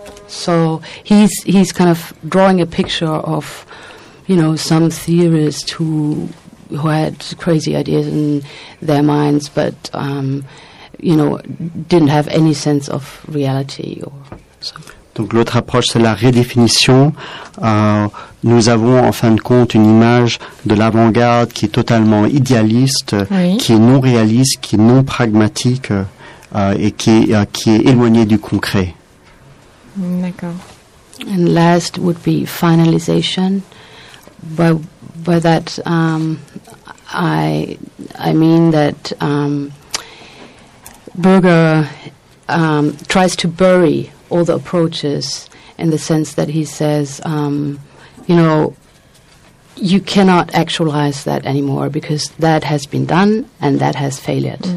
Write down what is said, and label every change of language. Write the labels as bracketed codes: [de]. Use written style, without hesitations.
[en] So he's kind of drawing a picture of, you know, some theorist who had crazy ideas in their minds, but, you know, didn't have any sense of reality or so. [fr] Donc l'autre approche, c'est la redéfinition. Nous avons en fin de compte une image de l'avant-garde qui est totalement idéaliste, oui. qui est non réaliste, qui est non pragmatique et qui est éloignée du concret. D'accord. [en] And last would be finalization. By that, I mean that Berger tries to bury all the approaches in the sense that he says, you know, you cannot actualize that anymore because that has been done and that has failed.